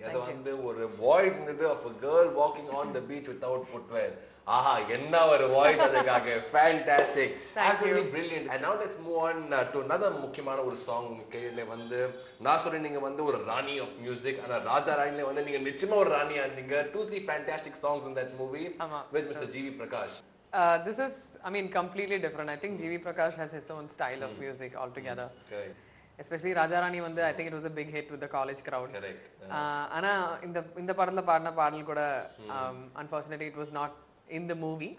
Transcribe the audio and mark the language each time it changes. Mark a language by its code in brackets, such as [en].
[ta] அது வந்து ஒரு வாய்ஸ் இருந்தது [en] of a girl walking on the beach without footwear. [ta] ஆஹா என்ன ஒரு வாய்ஸ் அதுக்காக. [en] Fantastic. Absolutely brilliant. And now let's move on to another [ta] முக்கியமான ஒரு சாங் கையில வந்து நான் சொல்றேன் நீங்க வந்து ஒரு ராணி of music ஆனா ராஜா ராணில வந்து நீங்க நிச்சயமா ஒரு ராணியா இருந்தீங்க. [en] 2-3 fantastic songs in that movie with Mr. G.V. Prakash. This is, I mean, completely different. I think G.V. Prakash has his own style of music altogether. Correct. Especially Raja Rani வந்து I think it was a big hit with the college crowd. Correct. [ta] ஆனா இந்த படத்துல பாடின பாடல் கூட [en] unfortunately it was not in the movie.